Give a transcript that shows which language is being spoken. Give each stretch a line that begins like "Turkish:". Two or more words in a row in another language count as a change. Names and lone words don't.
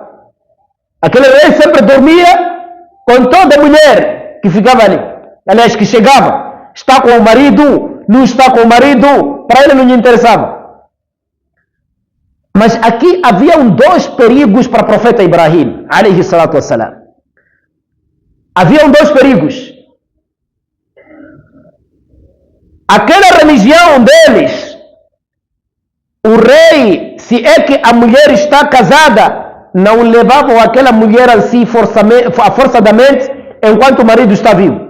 Portuguese: Aquele rei sempre dormia com toda mulher que ficava ali. Aliás, que chegava. Está com o marido, não está com o marido, para ele não lhe interessava. Mas aqui haviam dois perigos para o profeta Ibrahim,
Arabic: عليه الصلاة والسلام.
Portuguese: Haviam dois perigos. Aquela religião deles, o rei, se é que a mulher está casada, não levavam aquela mulher assim forçadamente enquanto o marido está vivo.